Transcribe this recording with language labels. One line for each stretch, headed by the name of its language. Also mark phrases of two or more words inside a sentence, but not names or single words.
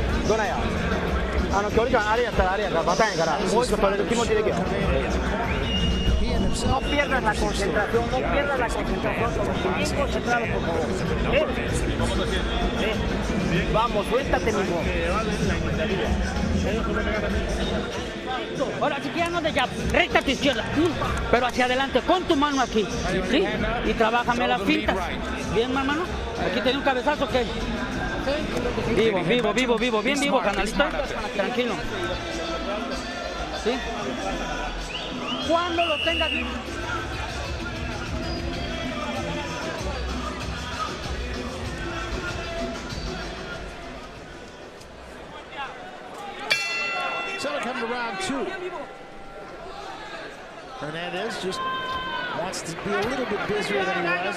Japanese: どないや。距離感あれやったらあれやからバタンやからもう一個取れる気持ちでいけよ。
Spanish: No pierdas la concentración, no pierdas la concentración, bien concentrado por favor. Vamos, suéltate mismo. Ahora si quieres de jab, recta a tu izquierda, pero hacia adelante con tu mano aquí, ¿sí? Y trabájame las fintas. Bien, hermano. Aquí tenía un cabezazo que vivo, bien vivo, canalista. Tranquilo. ¿Sí? Cuando lo tengas bien.
English: So we're coming to round 2. Hernandez just wants to be a little bit busier than he was.